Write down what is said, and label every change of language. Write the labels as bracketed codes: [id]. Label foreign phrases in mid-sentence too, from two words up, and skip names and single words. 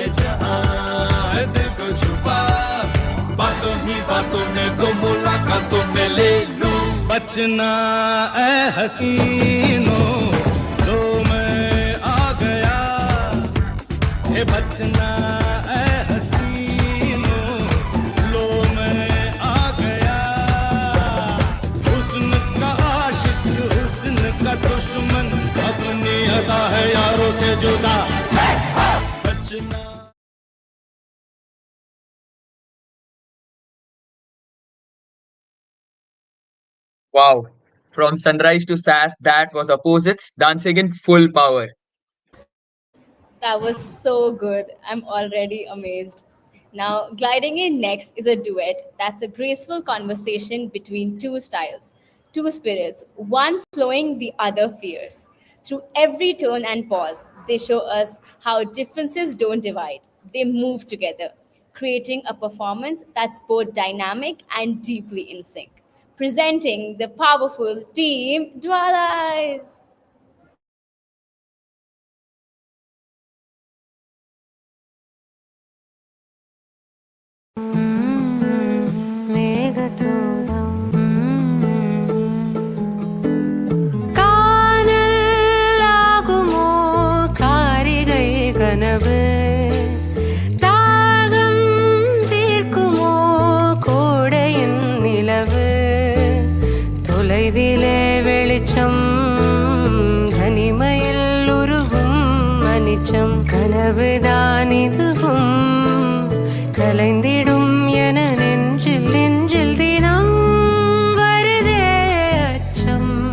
[hi] जहाँ दिल को छुपा बातों ही बातों में तो मुलाकातों में ले लूँ बचना ऐ हसीनों लो मैं आ गया ये बचना ऐ हसीनों लो मैं आ गया हुस्न का आशिक हुस्न का दुश्मन अपनी अदा है यारों से जुदा बचना [en] Wow, from sunrise to sass, that was opposites dancing in full power. That was so good. I'm already amazed. Now, gliding in next is a duet that's a graceful conversation between two styles, two spirits, one flowing, the other fierce. Through every turn and pause, they show us how differences don't divide, they move together, creating a performance that's both dynamic and deeply in sync. Presenting the powerful team Dualities. [ta] மேகதூதம் காணலாகுமோ காரிகை கனவு தாகம் தீர்க்குமோ கோடையின் நிலவு தொலைவிலே வெளிச்சம் தனிமையில் உருகும் அனிச்சம் கனவுதான் இதுவும் கலைந்திடும் என நெஞ்சில் நெஞ்சில் தினம் வருதே அச்சம்